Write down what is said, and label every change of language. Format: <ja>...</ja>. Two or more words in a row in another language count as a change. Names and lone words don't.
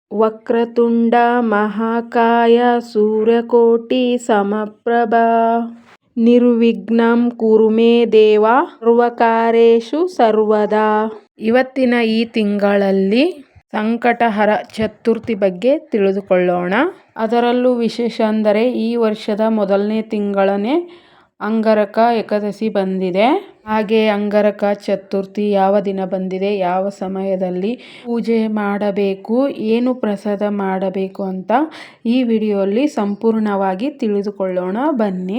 <sa>ವಕ್ರತುಂಡ ಮಹಾಕಾಯ ಸೂರ್ಯಕೋಟಿ ಸಮಪ್ರಭಾ ನಿರ್ವಿಘ್ನಂ ಕುರು ಮೇ ದೇವ ಸರ್ವಕಾರ್ಯೇಷು ಸರ್ವದಾ.</sa> <kn>ಇವತ್ತಿನ ಈ ತಿಂಗಳಲ್ಲಿ ಸಂಕಟಹರ ಚತುರ್ಥಿ ಬಗ್ಗೆ ತಿಳಿದುಕೊಳ್ಳೋಣ. ಅದರಲ್ಲೂ ವಿಶೇಷ ಅಂದರೆ ಈ ವರ್ಷದ ಮೊದಲನೇ ತಿಂಗಳನೇ ಅಂಗಾರಕ ಏಕಾದಶಿ ಬಂದಿದೆ. ಹಾಗೆ ಅಂಗಾರಕ ಚತುರ್ಥಿ ಯಾವ ದಿನ ಬಂದಿದೆ, ಯಾವ ಸಮಯದಲ್ಲಿ ಪೂಜೆ ಮಾಡಬೇಕು, ಏನು ಪ್ರಸಾದ ಮಾಡಬೇಕು ಅಂತ ಈ ವಿಡಿಯೋಲಿ ಸಂಪೂರ್ಣವಾಗಿ ತಿಳಿದುಕೊಳ್ಳೋಣ ಬನ್ನಿ.</kn>